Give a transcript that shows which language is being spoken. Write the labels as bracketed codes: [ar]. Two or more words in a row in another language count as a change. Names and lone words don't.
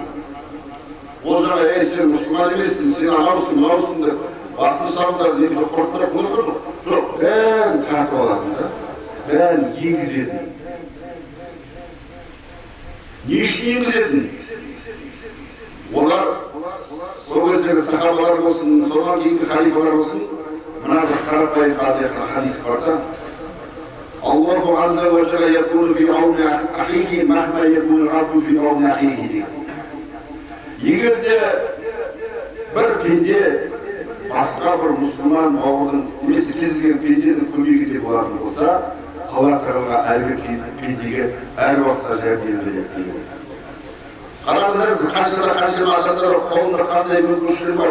[kk] Ол жаңа, сен мұсылман емессің, сен анаусың, мынаусың деп, басын шабындар, немесе қорқындар, қылып жоқ, бәрін тартып алатын да, бәрін енгізетін. Не үшін енгізетін? Олар сол кездегі сахабалар болсын, содан кейінгі халифалар болсын, мына бір қарапайым хадис бар да. [ar] الله عز وجل يكون في عون أخيه مهما يكون عبد في عون أخيه деген. [kk] Егер де бір пенде басқа бір мұсылман бауырдың немесе кез келген пенденің көмегінде болатын болса, Алла Тағала әлгі пендеге әр уақытта жәрдем береді деген. Қараңыздар, қаншама адамдар қолында қандай мүмкіншілік бар.